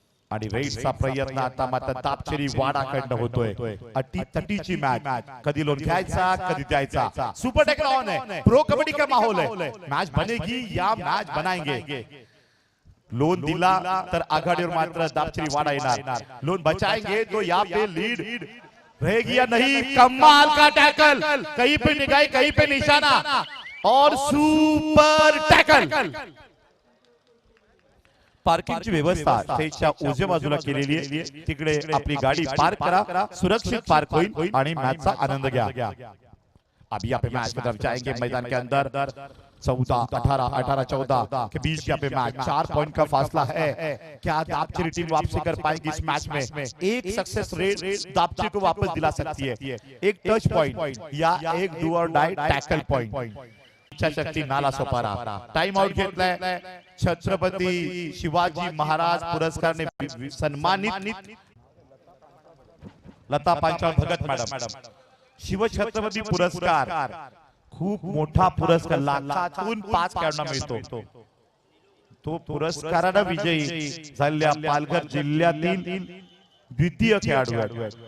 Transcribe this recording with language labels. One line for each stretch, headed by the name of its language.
Marathi: आणि रेडचा प्रयत्न आता मात्र दापचेरी वाडाकडनं होतोय. अटी-तटीची मॅच. कधी लोन घ्यायचा कधी द्यायचा.
Hindi: सुपर टॅकल ऑन है. प्रो कबड्डी का माहौल है. मॅच बनेगी या मॅच बनाएंगे.
Marathi: लोन दिला तर आघाडीवर मात्र दापचेरी वाडा येणार.
Hindi: लोन बचाएंगे तो यहाँ पे लीड रहेगी या नहीं. कमाल का टैकल. कहीं पे निगाह कहीं पे निशाना और सुपर टैकल.
Marathi: पार्किंगची व्यवस्था स्टेजच्या उजव्या बाजूला केलेली आहे. तिकडे आपली गाडी पार्क करा. सुरक्षित पार्क होईल आणि मॅचचा आनंद घ्या.
Hindi: अभी यहाँ पे मैच की तरफ जाएंगे. मैदान के अंदर 14, 18, 18-14 के बीच यहाँ पे मैच. 4 पॉइंट का फासला है. क्या दापचेरी टीम वापसी कर पाएगी इस मैच में? एक सक्सेस रेट दापचेरी को वापस दिला सकती है. एक टच पॉइंट या एक डू और डाई टैकल पॉइंट.
Marathi: इच्छाशक्ती नालासोपारा. टाइम आउट घेतलाय. छत्रपती शिवाजी महाराज पुरस्काराने सन्मानित लता पांचाळ भगत मॅडम. शिवछत्रपती पुरस्कार खूप मोठा पुरस्कार. लाखातून 5 खेळाडूंना मिळतो. तो पुरस्काराने विजयी झालेल्या पालघर जिल्ह्यातील द्वितीय खेळाडू आहेत.